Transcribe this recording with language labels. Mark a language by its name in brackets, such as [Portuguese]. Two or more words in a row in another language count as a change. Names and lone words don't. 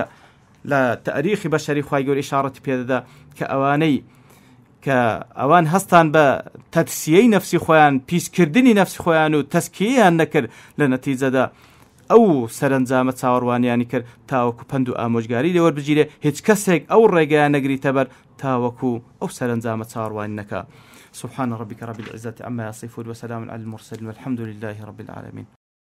[Central Kurdish] لە تاریخی بەشەری خوای گەورە ئیشارەتی پێدەدا کە ئەوانەی کە ئەوان هەستان بە تەدسیەی نەفسی خۆیان پیسکردنی نەفسی خۆیان و تەسکیەیان نەکرد لە نەتیجەدا ئەو سەرنجامە چاوەڕوانیانی کرد تاوەکو پند و ئامۆژگاری لێوەربگیرێ هیچ کەسێک ئەو ڕێگەیان نەگریتە بەر تاوەکو ئەو سەرنجامە چاوەڕوانی نەکا [Arabic] سبحان ربك رب العزة عما يصفون وسلام على المرسلين والحمد لله رب العالمين